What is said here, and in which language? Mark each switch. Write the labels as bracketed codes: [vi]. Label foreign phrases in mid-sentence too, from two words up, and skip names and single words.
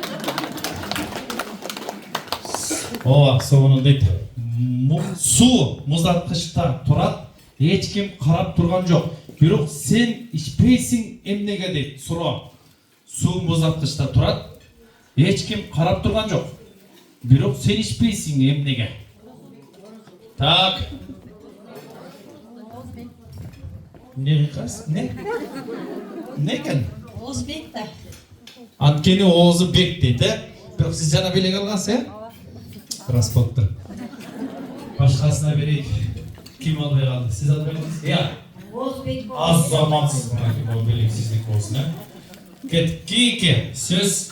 [ky] Сонун дейт. Суу муздаткычта турат, эч ким карап турган жок. Бирок сен ичпейсиң эмнеге дейт суроо. Суу муздаткычта турат, эч ким карап турган жок. Бирок сен ичпейсиң эмнеге? Так. Не екен? Оозбек да. Анткени Оозбек дейт, Бирок сиз жана белек алгансыз, Рас болуптур. Башкасына берейик. Ким албай калды? Сиз албай калдыңыз? Оозбек. Аз замансыз мына белек сиздик болсун, Кетки сөз.